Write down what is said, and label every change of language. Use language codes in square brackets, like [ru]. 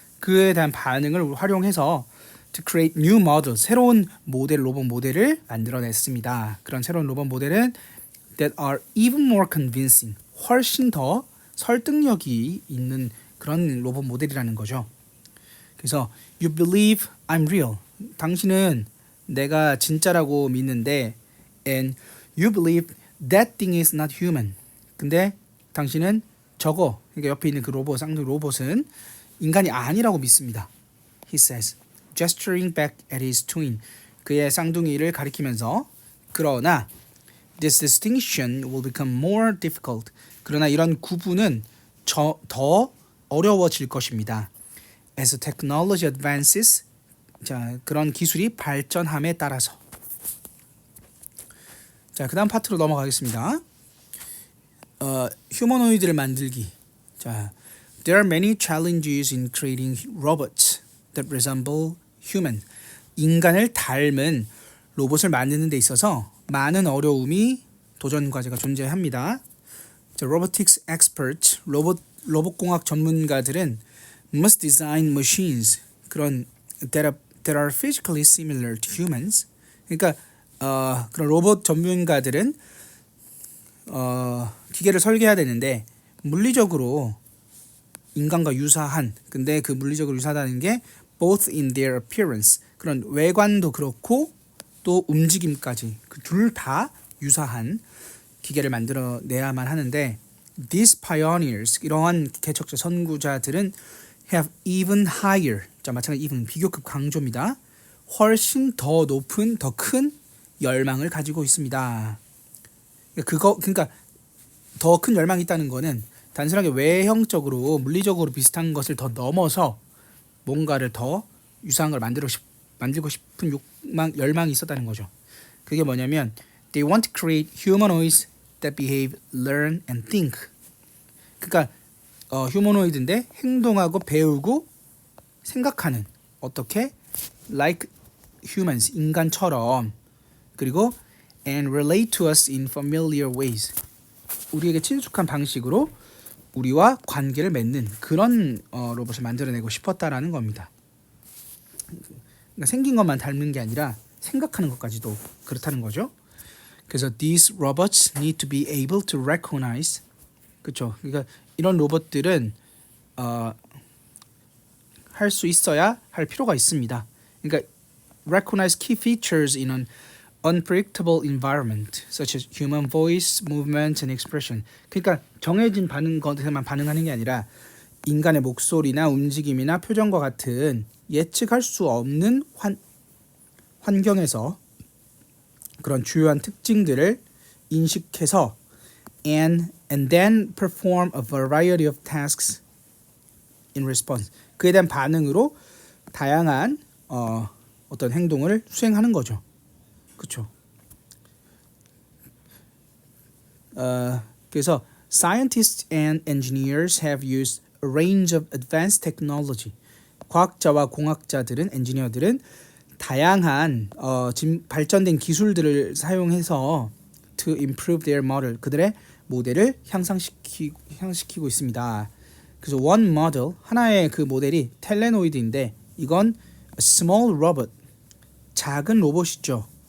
[ko] 그에 대한 반응을 활용해서 [en] to create new model. [ko] 새로운 로봇 모델을 만들어냈습니다. 그런 새로운 로봇 모델은 [en] that are even more convincing. [ko] 훨씬 더 설득력이 있는 그런 로봇 모델이라는 거죠. [en] 그래서 you believe I'm real. [ko] 당신은 내가 진짜라고 믿는데 [en] and you believe that thing is not human. [ko] 근데 당신은 저거, 그러니까 옆에 있는 그 로봇, 쌍둥이 로봇은 인간이 아니라고 믿습니다. [en] He says, gesturing back at his twin. [ko] 그의 쌍둥이를 가리키면서 그러나 [en] this distinction will become more difficult. [ko] 그러나 이런 구분은 더 어려워질 것입니다. [en] As technology advances, [ko] 자, 그런 기술이 발전함에 따라서. 자, 그다음 파트로 넘어가겠습니다. 휴머노이드를 만들기. [en] 자, there are many challenges in creating robots that resemble human. [ko] 인간을 닮은 로봇을 만드는 데 있어서 많은 어려움이 도전 과제가 존재합니다. [en] 자, robotics experts, [ko] 로봇공학 전문가들은 [en] must design machines 그런 that are physically similar to humans. [ko] 그러니까 그런 로봇 전문가들은 기계를 설계해야 되는데 물리적으로 인간과 유사한, 근데 그 물리적으로 유사하다는 게 [en] both in their appearance, [ko] 그런 외관도 그렇고 또 움직임까지 그 둘 다 유사한 기계를 만들어내야만 하는데 [en] these pioneers, [ko] 이러한 개척자 선구자들은 [en] have even higher, [ko] 자 마찬가지 even 비교급 강조입니다. 훨씬 더 높은, 더 큰 열망을 가지고 있습니다. 그러니까 더 큰 열망이 있다는 거는 단순하게 외형적으로 물리적으로 비슷한 것을 더 넘어서 뭔가를 더 유사한 걸 만들고 싶은 열망이 있었다는 거죠. 그게 뭐냐면 [en] they want to create humanoids that behave, learn and think. [ko] 그러니까 휴머노이드인데 행동하고 배우고 생각하는, 어떻게? [en] like humans, [ko] 인간처럼. [en] 그리고 and relate to us in familiar ways. [ko] 우리에게 친숙한 방식으로 우리와 관계를 맺는 그런 로봇을 만들어내고 싶었다라는 겁니다. 그러니까 생긴 것만 닮는 게 아니라 생각하는 것까지도 그렇다는 거죠. [en] 그래서 these robots need to be able to recognize, 그렇죠? [ko] 그러니까 이런 로봇들은 할 수 있어야 할 필요가 있습니다. 그러니까 [en] recognize key features in an unpredictable environment, such as human voice, movement, and expression. [ko] 그러니까 정해진 것에만 반응하는 게 아니라 인간의 목소리나 움직임이나 표정과 같은 예측할 수 없는 환경에서 그런 주요한 특징들을 인식해서 [en] and then perform a variety of tasks in response. [ko] 그에 대한 반응으로 다양한 어떤 행동을 수행하는 거죠. 그렇죠. [en] 그래서 scientists and engineers have used a range of advanced technology. [ko] 과학자와 공학자들은, 엔지니어들은 다양한 지금 발전된 기술들을 사용해서 [en] to improve their model, [ko] 그들의 모델을 향상시키고 있습니다. 그래서 [en] one model, [ko] 하나의 그 모델이 텔레노이드인데 이건 [en] a small robot, [ko] 작은 로봇이죠.